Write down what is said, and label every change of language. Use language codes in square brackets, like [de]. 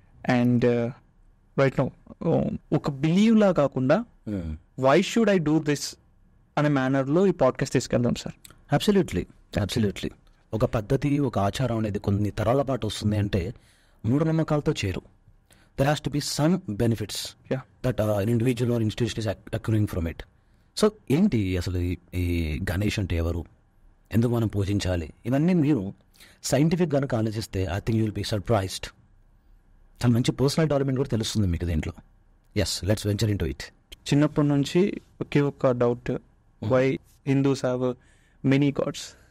[te] And right now ఒక believe లా కాకుండా [en] why should I do this [te] అనే మేనర్లో ఈ పాడ్కాస్ట్ తీసుకెళ్దాం సార్. [en] Absolutely. [te] ఒక పద్ధతి, ఒక ఆచారం అనేది కొన్ని తరాల పాటు వస్తుంది అంటే మూఢనమ్మకాలతో చేరు. [en] There has to be some benefits that an individual or institution is accruing from it. [te] So ఏంటి అసలు ఈ గణేష్ అంటే ఎవరు, ఎందుకు మనం పూజించాలి, ఇవన్నీ మీరు సైంటిఫిక్ కనుక ఆలోచిస్తే [en] I think you will be surprised. [te] చాలా మంచి పర్సనల్ డెవలప్మెంట్ కూడా తెలుస్తుంది మీకు దీంట్లో. [en] Yes, let's venture into it. [te] చిన్నప్పటి నుంచి ఒకే ఒక్క doubt, [en] Why Hindus have many gods?